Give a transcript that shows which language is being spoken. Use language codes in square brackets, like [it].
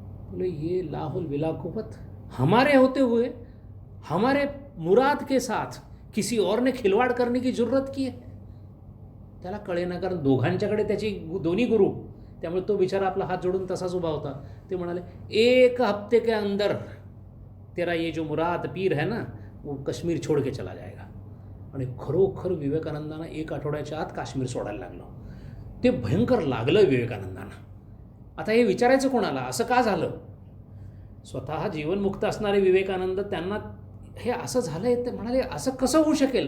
[hi] बोले ये लाहुल विलाकुवत हमारे होते हुए हमारे मुराद के साथ किसी और ने खिलवाड़ करने की जरूरत की है. [mr] त्याला कळेना, कारण दोघांच्याकडे त्याची दोन्ही गुरु, त्यामुळे तो बिचारा आपला हात जोडून तसाच उभा होता. ते म्हणाले [hi] एक हफ्ते के अंदर तेरा ये जो मुराद पीर है ना वो कश्मीर छोड़ के चला जाएगा. [mr] आणि खरोखर विवेकानंदांना एक आठवड्याच्या आत काश्मीर सोडायला लागलं. ते भयंकर लागलं विवेकानंदांना. आता हे विचारायचं कोणाला, असं का झालं? स्वतः जीवनमुक्त असणारे विवेकानंद, त्यांना हे असं झालं आहे ते म्हणाले असं कसं होऊ शकेल?